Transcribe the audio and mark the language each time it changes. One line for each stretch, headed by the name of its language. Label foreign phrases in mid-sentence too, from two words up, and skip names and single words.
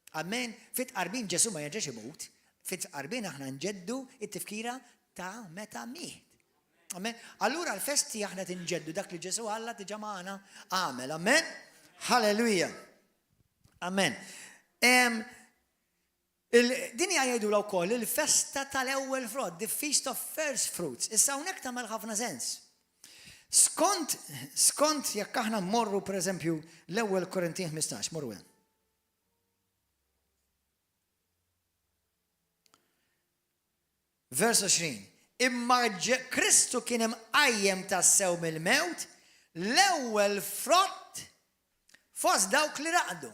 Maltese: Fit-qarbin Ġesu ma jerġax imut. fit-qarbien aħna nġeddu it-tifkira ta' meta miet. Amen. Allura l-festi aħna tinġeddu dak li Ġesu Alla tiġa magħna għamel. Amen. Halleluja. Amen. Din jgħidula wkoll il-festa tal-ewwel frott,
English: the feast of first fruits.
Maltese: Issa hawnhekk tagħmel ħafna sens. Skont jekk aħna mmorru pereżempju l-ewwel Korintin 15, morru hemm. Vers 20. Imma Kristu kien imqajjem tas-sew mill-mewt l-ewwel frott fost dawk li raqdu.